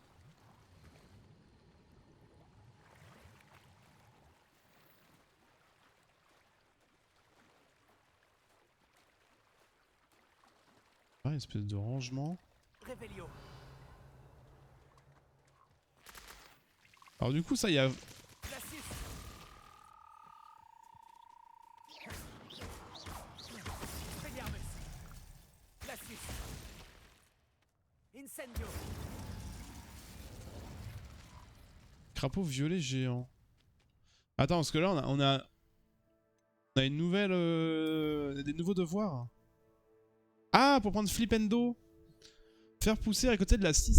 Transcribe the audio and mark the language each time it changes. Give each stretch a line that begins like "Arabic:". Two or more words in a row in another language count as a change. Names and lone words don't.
French: Ah, une espèce de rangement. Revelio. Alors du coup ça y a... Glacius. Expelliarmus. Glacius. Incendio. Crapaud violet géant. Attends, parce que là on a une nouvelle... des nouveaux devoirs. Ah, pour prendre Flipendo. Faire pousser à côté de la 6.